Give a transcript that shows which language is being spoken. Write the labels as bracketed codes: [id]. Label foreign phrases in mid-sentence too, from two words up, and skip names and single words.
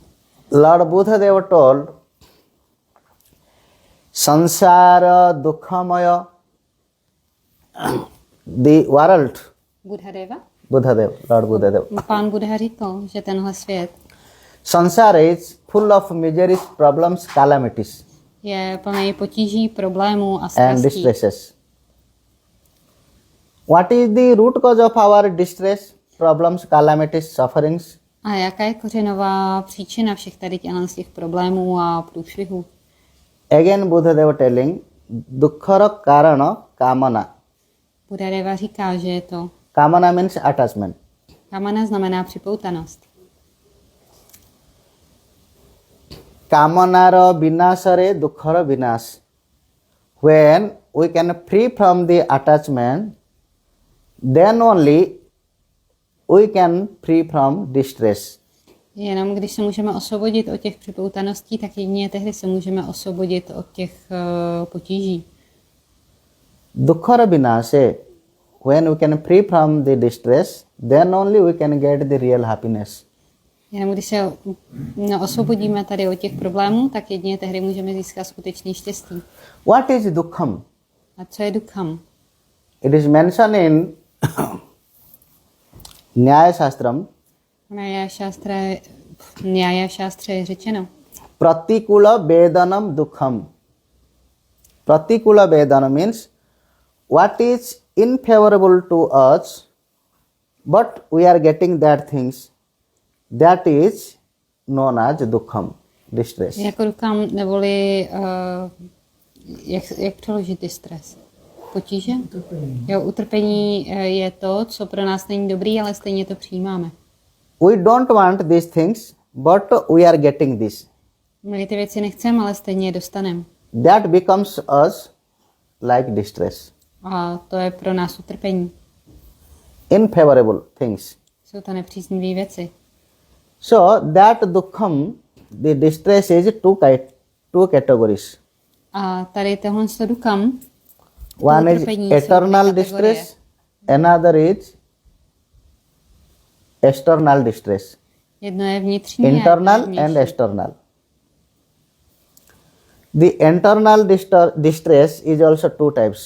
[en] Lord Buddha told, [sa] संसार दुःखमय, [en] the world, Lord Buddha. [cs] Pán Buddha říkal, že tenhle svět [en] Sansara is full of miseries, problems, calamities [cs] je plný potíží, problémů a [en] and [cs] strastí. [en] distresses. What is the root cause of our distress, problems, calamities, sufferings? [cs] A jaká je kořenová příčina všech tady těch problémů a průšvihů? [en] Again Buddha telling, [or] ଦୁଃଖର କାରଣ କାମନା. [cs] Buddha říká, že je to [en] Kamana means attachment. [cs] kamana znamená připoutanost. [or] କାମନାର ବିନାଶରେ ଦୁଃଖର ବିନାଶ. [en] When we can free from the attachment, then only we can free from distress. [cs] Jenom když se můžeme osvobodit od těch připoutaností, tak jedině tehdy se můžeme osvobodit od těch potíží. [or] ଦୁଃଖର ବିନାଶେ, [en] when we can free from the distress, then only we can get the real happiness. [cs] Jenom když se osvobodíme tady od těch problémů, tak jedině tehdy můžeme získat skutečný štěstí. [en] What is dukkham? [cs] A co je dukham? [en] It is mentioned in Nyaya Shastram. [cs] Nyaya Shastra je řečeno. [sa] प्रतिकूल वेदनं दुःखम्. प्रतिकूल वेदना [en] means what is unfavorable to us, but we are getting that things. That is known as dukham, distress. [cs] Jako dukham neboli, jak přeložit distress? Potíže? Jo, utrpení je to, co pro nás není dobrý, ale stejně to přijímáme. [en] We don't want these things, but we are getting this. [cs] My ty věci nechceme, ale stejně je dostaneme. [en] That becomes us like distress. [cs] A to je pro nás utrpení. [en] Unfavorable things. [cs] Jsou to nepříznivé věci. [en] So that dukham, the distress is two categories. [cs] A tady tohle dukham, [en] One is eternal distress, another is external distress. [cs] jedno je vnitřní [en] Internal and external. The internal distress is also two types.